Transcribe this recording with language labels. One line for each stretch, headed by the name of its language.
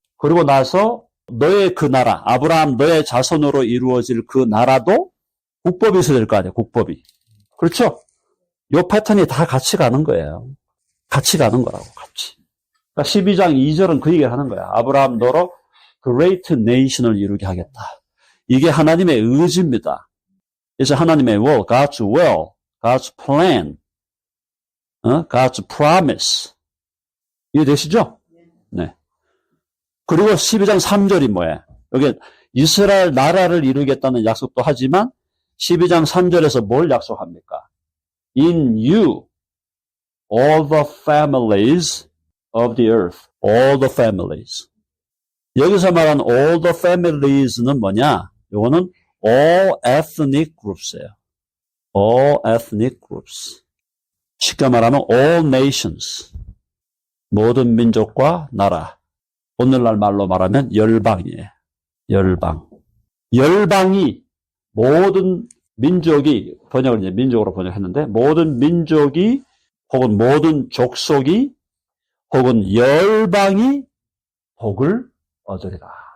Korean: 그리고 나서 너의 그 나라, 아브라함 너의 자손으로 이루어질 그 나라도 국법이 있어야 될 거 아니에요. 국법이. 그렇죠? 요 패턴이 다 같이 가는 거예요. 같이 가는 거라고, 같이. 그러니까 12장 2절은 그 얘기를 하는 거야. 아브라함 너로
English: great nation
Korean: 을 이루게 하겠다. 이게 하나님의 의지입니다. 그래서 하나님의
English: will, God's will, God's plan, God's promise.
Korean: 이해되시죠? 네. 그리고 12장 3절이 뭐예요? 여기 이스라엘 나라를 이루겠다는 약속도 하지만 12장 3절에서 뭘 약속합니까?
English: In you, all the families of the earth. All the families.
Korean: 여기서 말한
English: all the families
Korean: 는 뭐냐? 이거는
English: all ethnic groups예요. all ethnic groups.
Korean: 쉽게 말하면
English: all nations.
Korean: 모든 민족과 나라. 오늘날 말로 말하면 열방이에요. 열방. 열방이 모든 민족이 번역을 이제 민족으로 번역했는데 모든 민족이 혹은 모든 족속이 혹은 열방이 복을 얻으리라.